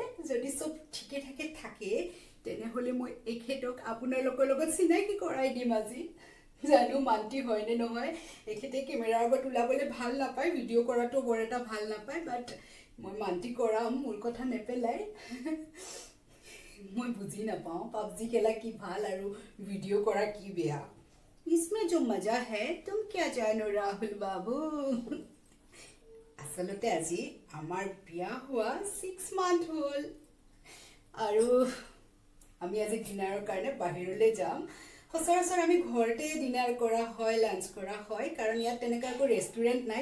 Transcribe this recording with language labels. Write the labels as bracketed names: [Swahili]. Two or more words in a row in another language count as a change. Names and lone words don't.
[Assamese] যদি চব ঠিকে থাকে তেনেহ'লে মই এখেতক আপোনালোকৰ লগত চিনাকি কৰাই দিম আজি। জানো মান্তি হয়নে নহয়, এখেতে কেমেৰাৰ আগত ওলাবলৈ ভাল নাপায়, ভিডিঅ' কৰাটো বৰ এটা ভাল নাপায়, বাট মই মান্তি কৰাম, মোৰ কথা নেপেলাই। মই বুজি নাপাওঁ পাবজি খেলা কি ভাল আৰু ভিডিঅ' কৰা কি বেয়া। [Hindi] इसमें जो मजा है तुम क्या जानो राहुल बाबू। [Assamese] আচলতে আজি আমাৰ বিয়া হোৱা 6 মান্থ হ'ল আৰু আমি আজি ডিনাৰৰ কাৰণে বাহিৰলৈ যাম। সচৰাচৰ আমি ঘৰতে ডিনাৰ কৰা হয়, লাঞ্চ কৰা হয়, কাৰণ ইয়াত তেনেকুৱা একো ৰেষ্টুৰেণ্ট নাই।